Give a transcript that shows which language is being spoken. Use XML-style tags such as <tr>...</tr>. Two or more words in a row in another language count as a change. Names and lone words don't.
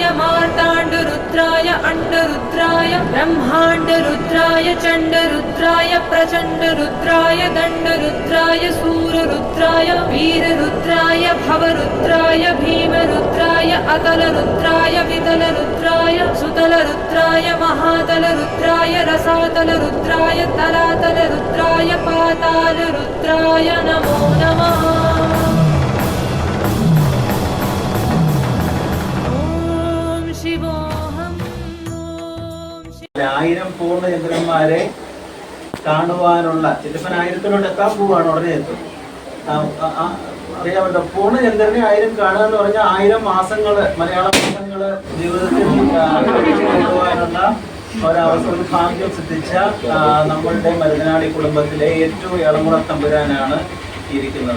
<sa>मार्ताण्डरुद्राय अण्डरुद्राय ब्रह्माण्डरुद्राय चण्डरुद्राय प्रचण्डरुद्राय दण्डरुद्राय सूररुद्राय वीररुद्राय भवरुद्राय भीमरुद्राय अतलरुद्राय वितलरुद्राय सुतलरुद्राय महातलरुद्राय रसातलरुद्राय तलातलरुद्राय पातालरुद्राय नमो नमः। ओम शिवोऽहम्।</sa> <ml>ആയിരം പൂർണ്ണചന്ദ്രന്മാരെ കാണുവാനുള്ള ചിലപ്പോൾ ആയിരത്തിലോട്ട് എത്താൻ പോവാണ്, ഉടനെ എത്തും. അറിയാമല്ലോ, പൂർണ്ണചന്ദ്രനെ 1000 കാണുക എന്ന് പറഞ്ഞാൽ 1000 മാസങ്ങള്, മലയാള മാസങ്ങള് ജീവിതത്തിൽ കൊണ്ടുപോകാനുള്ള ഒരവസരം ഭാഗ്യം സിദ്ധിച്ച നമ്മളുടെ മരുതനാടി കുടുംബത്തിലെ ഏറ്റവും ഇളമുറ തമ്പുരാനാണ് ഇരിക്കുന്നത്.</ml>